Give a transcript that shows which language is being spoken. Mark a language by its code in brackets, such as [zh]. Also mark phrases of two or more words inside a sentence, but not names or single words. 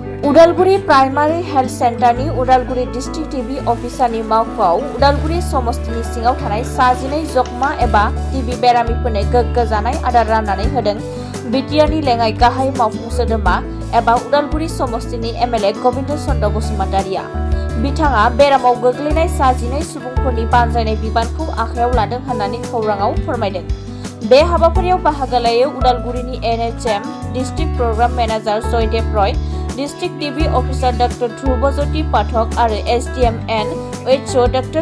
[brx] Udalguri Primary Health Center ni Udalguri [en] District TB Officer [brx] ni वख'आव Udalguri समस्तिनि सिङाव थानाय 14 जखमा एबा TB बेरामिफोरनो गोग्गो जानाय आदार राननानै होदों। बिटिआरनि लेङाइ गाहाय मावफुं सोद्रोमा एबा उदालगुरि समस्तिनि एमएलए गबिन्द चन्द्र बसुमतारिया बिथाङा बेरामाव गोग्लैनाय 14 सुबुंफोरनि बानजायनाय बिबानखौ आखायाव लादों होननानै खौराङाव फोरमायदों। बे हाबाफारियाव बाहागो लायो उदालगुरिनि [en] NHM Dist Program Manager [brx] Joydeep Roy, [en] District TB Officer [brx] Dr. Dhrubo Jyoti Pathak आरो SDM NHM Dr.